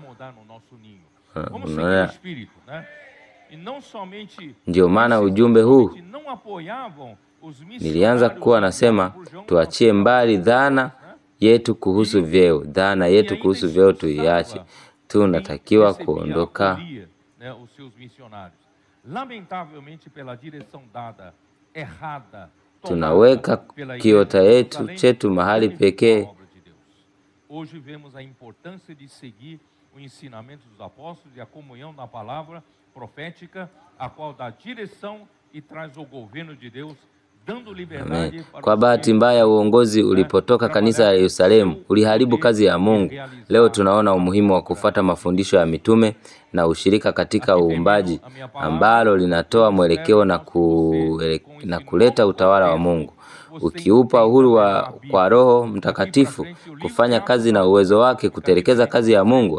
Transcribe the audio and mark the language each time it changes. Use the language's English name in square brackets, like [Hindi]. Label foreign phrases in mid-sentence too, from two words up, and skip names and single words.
[Swahili] Ndio maana ujumbe huu nilianza kuwa nasema tuachie mbali dhana yetu kuhusu vyeo. Dhana yetu kuhusu vyeo tuiache. Tunatakiwa kuondoka. Tunaweka kiota chetu mahali pekee. [Portuguese] Hoje vemos a importância de seguir o ensinamento dos apóstolos e a comunhão na palavra profética, a qual dá direção e traz o governo de Deus, dando liberdade para. [Swahili] Kwa bahati mbaya uongozi ulipotoka kanisa la Yerusalemu uliharibu kazi ya Mungu. Leo tunaona umuhimu wa kufuata mafundisho ya mitume na ushirika katika uumbaji ambalo linatoa mwelekeo na kuleta utawala wa Mungu. Ukiupa uhuru kwa Roho Mtakatifu kufanya kazi na uwezo wake kutekeleza kazi ya Mungu.